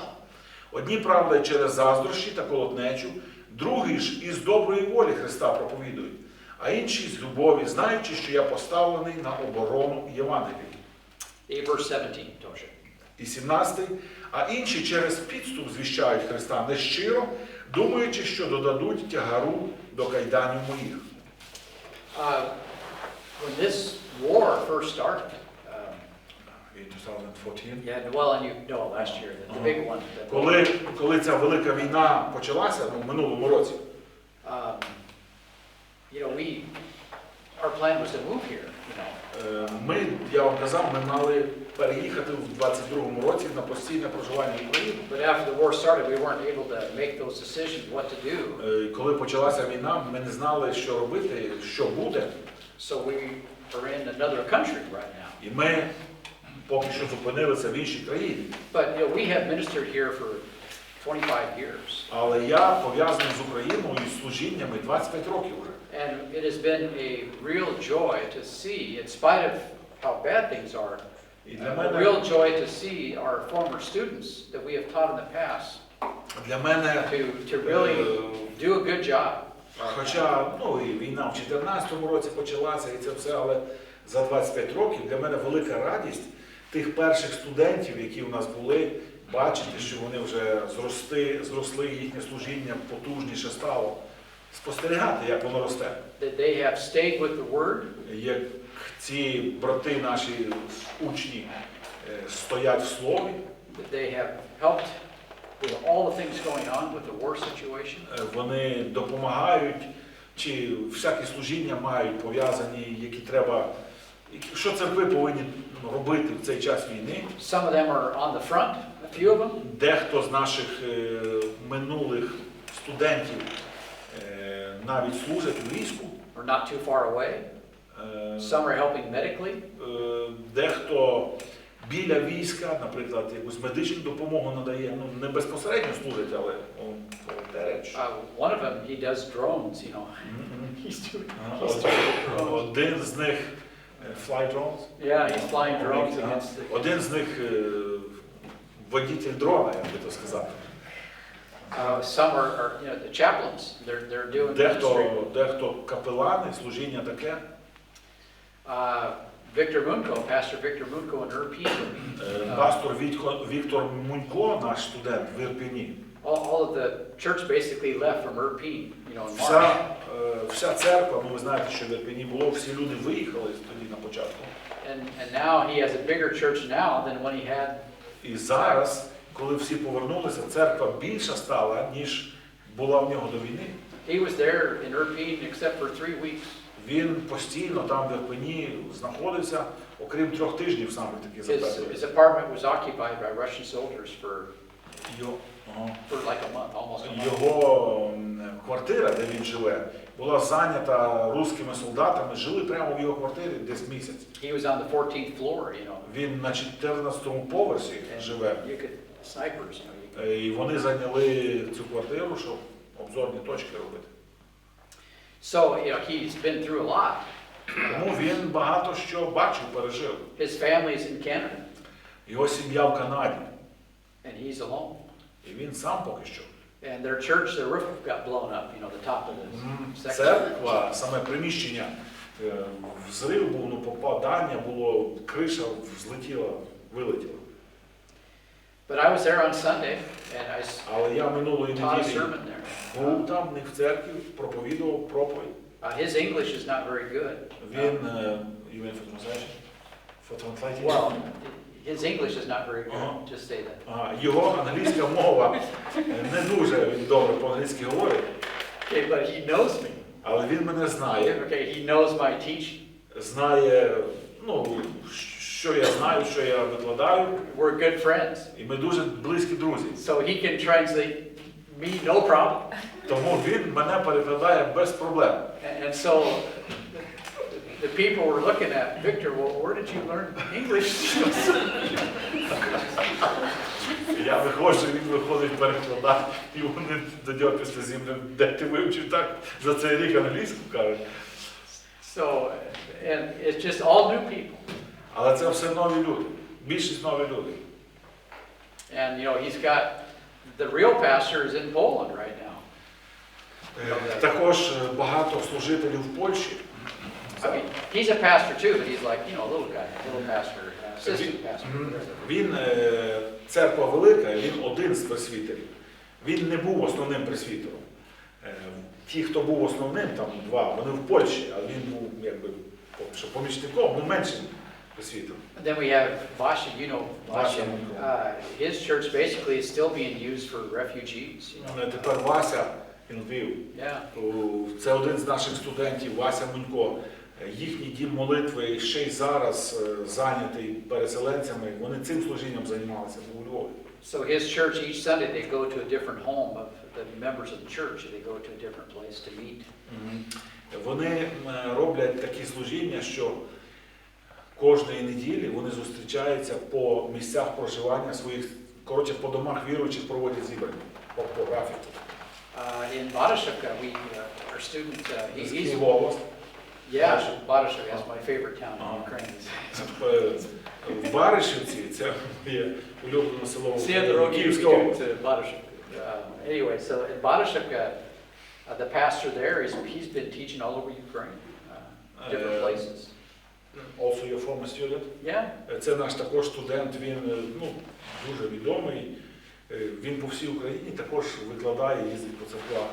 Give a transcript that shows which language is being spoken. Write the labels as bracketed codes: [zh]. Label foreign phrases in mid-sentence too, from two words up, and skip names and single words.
[uk] Одні, правда, через заздрощі та колотнечу, другі ж із доброї волі Христа проповідують, а інші з любові, знаючи, що я поставлений на оборону Євангелії. І 17. А інші через підступ звіщають Христа нещиро, думаючи, що додадуть тягару до кайданів моїх. [en] When this war first started, In 2014. yeah, well, and last year, the big one. [uk] Коли ця велика війна почалася, в минулому році, [en] Our plan was to move here, [uk] я вам казав, ми мали переїхати в 22-му році на постійне проживання в Україну. [en] But after the war started, we weren't able to make those decisions what to do. [uk] Коли почалася війна, ми не знали, що робити, що буде. [en] So we are in another country right now. [uk] І ми поки що зупинилися в іншій країні. [en] But we have ministered here for 25 years. [uk] Але я пов'язаний з Україною і з служіннями 25 років вже. [en] And it has been a real joy to see, in spite of how bad things are, a real joy to see our former students that we have taught in the past to really do a good job. [uk] Хоча, і війна в 14-му році почалася, і це все, але за 25 років для мене велика радість тих перших студентів, які у нас були, бачити, що вони вже зросли, їхнє служіння потужніше стало. Спостерігати, як воно росте. [en] They have stayed with the word. [uk] Як ці брати наші учні стоять в слові. [en] They have helped with all the things going on with the war situation. [uk] Вони допомагають, чи всякі служіння мають пов'язані, які треба, що церкви повинні робити в цей час війни. [en] Some of them are on the front, a few of them. [uk] Дехто з наших минулих студентів навіть служать у війську. [en] Or not too far away. Some are helping medically. [uk] Дехто біля війська, наприклад, якусь медичну допомогу надає, не безпосередньо служить, але [en] one of them, he does drones, He's doing [uk] один з них [en] fly drones. Yeah, he's flying drones against the... [uk] Один з них водитель дрона, як би то сказати. [en] Some are the chaplains. They're doing ministry. [uk] Дехто капелани, служіння таке. [en] Pastor Victor Munko in Irpin. [uk] Пастор Віктор Мунько, наш студент в Ірпіні. [en] All of the church basically left from Irpin, in March. [uk] Вся церква, ви знаєте, що в Ірпіні було, всі люди виїхали тоді на початку. [en] And now he has a bigger church now than when he had. [uk] І зараз, коли всі повернулися, церква більша стала, ніж була в нього до війни. [en] He was there in Irpin except for 3 weeks. [uk] Він постійно там в Ірпені знаходився, окрім 3 тижнів саме таки запитував. [en] His apartment was occupied by Russian soldiers for like a month, almost a month. [uk] Його квартира, де він живе, була зайнята русскими солдатами, жили прямо в його квартирі десь місяць. [en] He was on the 14th floor, [uk] Він на 14-му поверсі живе. [en] Snipers, [uk] І вони зайняли цю квартиру, щоб обзорні точки робити. [en] So, he's been through a lot. [uk] Тому він багато що бачив, пережив. [en] His family is in Canada. [uk] Його сім'я в Канаді. [en] And he's alone. [uk] І він сам поки що. [en] And their church, their roof got blown up, the top of the section. [uk] Церква, саме приміщення, взрив був, попадання було, криша злетіла, вилетіла. [en] But I was there on Sunday, and I [uk] Але я минулої [en] taught a [uk] неділі [en] sermon there. [uk] був там, не в церкві, проповідував проповідь. [en] His English is not very good. Він, for translation? Well, his English is not very good, just say that. [uk] Його англійська мова не дуже добре по-англійськи говорить. [en] Okay, but he knows me. [uk] Але він мене знає. [en] Okay, he knows my teaching. [uk] Знає, що я знаю, що я викладаю. [en] We're good friends. [uk] І ми дуже близькі друзі. [en] So he can translate me no problem. [uk] Тому він мене перекладає без проблем. [en] And so the people were looking at Victor, well, where did you learn English? [uk] Я виходжу, він виходить перекладати, і вони до нього після зім'я, де ти вивчив так за цей рік англійську, кажуть. So, and it's just all new people. Але це все нові люди, більшість нові люди. And, you know, he's got, the real pastor is in Poland right now. Також багато служителів в Польщі. I mean, he's a pastor too, but he's like, you know, a little guy, a little pastor, assistant pastor. Він, церква велика, він один з пресвітерів. Він не був основним пресвітером. Ті, хто був основним, там два, вони в Польщі, а він був якби помічником, ну меншим пресвітером. [en] Then we have Vasha, you know, Vasha. His church basically is still being used for refugees. You know? [uk] Тепер Вася, Львів. [en] Yeah. [uk] Це один з наших студентів, Вася Мунько. Їхній дім молитви ще й зараз зайнятий переселенцями. Вони цим служінням займалися у Львові. [en] So his church each Sunday they go to a different home of the members of the church. They go to a different place to meet. [uk] Вони роблять такі служіння, що кожної неділі вони зустрічаються по місцях проживання своїх, коротше, по домах віруючих проводять зібрання по графіку. [en] In Barashevka, our student, he's [uk] область. [en] yeah, Barashevka, that's my favorite town in Ukraine. [uk] В Баришівці, це моє улюблене село в Київській області. [en] Anyway, so in Barashevka, the pastor there he's been teaching all over Ukraine, different places. Also your former student? Yeah. [uk] Це наш також студент, він дуже відомий. Він по всій Україні також викладає, їздить по церквах.